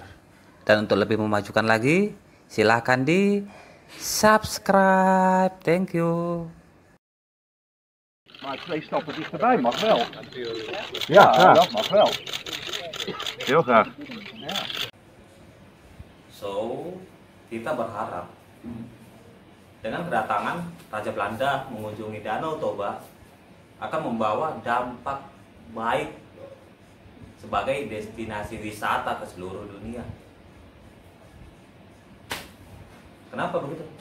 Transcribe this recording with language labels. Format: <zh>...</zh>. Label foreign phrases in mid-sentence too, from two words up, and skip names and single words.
<id>Dan untuk lebih memajukan lagi, silahkan di subscribe.</id> <en>Thank you.</en> <nl>Maar 2 stappen dichterbij mag wel. Ja, graag. Dat mag wel. Heel graag. Ja.</nl> <id>So, kita berharap dengan kedatangan Raja Belanda mengunjungi Danau Toba akan membawa dampak baik sebagai destinasi wisata ke seluruh dunia. Kenapa begitu?</id>